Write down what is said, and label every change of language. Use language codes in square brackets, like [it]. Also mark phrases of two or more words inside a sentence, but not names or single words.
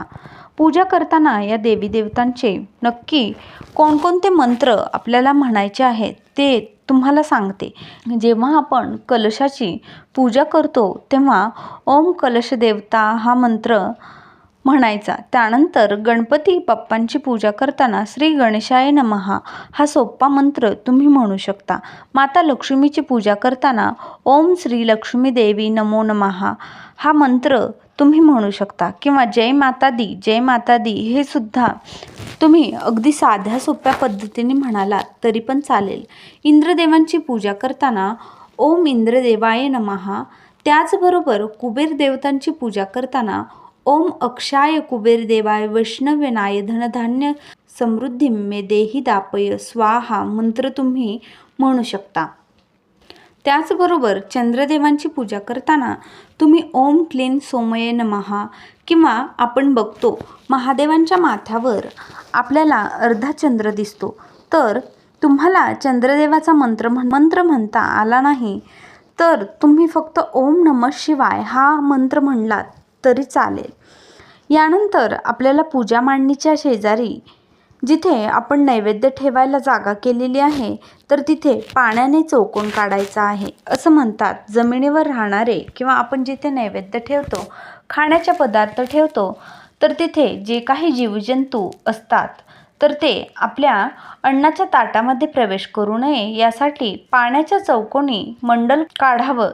[mr] पूजा करताना या देवी देवतांचे नक्की कोणकोणते मंत्र आपल्याला म्हणायचे आहेत ते तुम्हाला सांगते. जेव्हा आपण कलशाची पूजा करतो तेव्हा [sa] ओम कलश देवता [mr] हा मंत्र म्हणायचा. त्यानंतर गणपती बाप्पांची पूजा करताना [sa] श्री गणेशाय नमः [mr] हा सोपा मंत्र तुम्ही म्हणू शकता. माता लक्ष्मीची पूजा करताना [sa] ओम श्री लक्ष्मी देवी नमो नमः [mr] हा मंत्र तुम्ही म्हणू शकता किंवा [pa] जय माता दी, जय माता दी [mr] हे सुद्धा तुम्ही अगदी साध्या सोप्या पद्धतीने म्हणाला तरी पण चालेल. इंद्रदेवांची पूजा करताना [sa] ओम इंद्रदेवाय नमः [mr] त्याचबरोबर कुबेर देवतांची पूजा करताना [sa] ओम अक्षाय कुबेर देवाय वैष्णव्यनाय धनधान्य समृद्धी मे देही दापय स्वाहा [mr] मंत्र तुम्ही म्हणू शकता. त्याचबरोबर चंद्रदेवांची पूजा करताना तुम्ही [sa] ओम क्लीन सोमये नमः [mr] किंवा आपण बघतो महादेवांच्या माथ्यावर आपल्याला अर्धा चंद्र दिसतो, तर तुम्हाला चंद्रदेवाचा मंत्र म्हणता आला नाही तर तुम्ही फक्त [sa] ओम नमः शिवाय [mr] हा मंत्र म्हणलात तरी चालेल. यानंतर आपल्याला पूजा मांडणीच्या शेजारी जिथे आपण नैवेद्य ठेवायला जागा केलेली आहे तर तिथे पाण्याने चौकोन काढायचा आहे. असं म्हणतात, जमिनीवर राहणारे किंवा आपण जिथे नैवेद्य ठेवतो, खाण्याचे पदार्थ ठेवतो, तर तिथे जे काही जीवजंतू असतात तर ते आपल्या अन्नाच्या ताटामध्ये प्रवेश करू नये यासाठी पाण्याच्या चौकोनी मंडल काढावं.